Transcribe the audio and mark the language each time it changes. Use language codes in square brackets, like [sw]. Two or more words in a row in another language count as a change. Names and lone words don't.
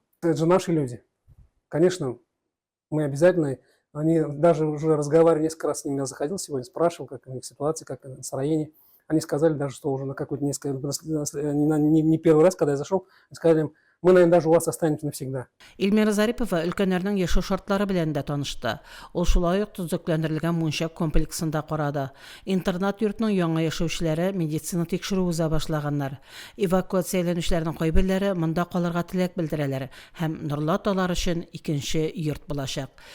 [ru] Это же наши люди. Конечно, мы обязательно, они даже уже разговаривали, несколько раз с ними я заходил сегодня, спрашивал, как у них ситуация, как настроение. Они сказали даже, что уже на какой-то несколько, не первый раз, когда я зашел, сказали им, мы, наверное, даже у вас останемся навсегда. [tt] Эльмира Зарипова өлкәннәрнең яшәү шартлары белән дә танышты. Ул шулай ук төзекләндерелгән мунча комплексында карады. Интернат йортның яңа яшәүчеләре медицина тикшерү уза башлаганнар. Эвакуацияләнүчеләрнең кайберләре монда калырга теләк белдерәләр һәм Нурлат алар өчен икенче йорт булачак.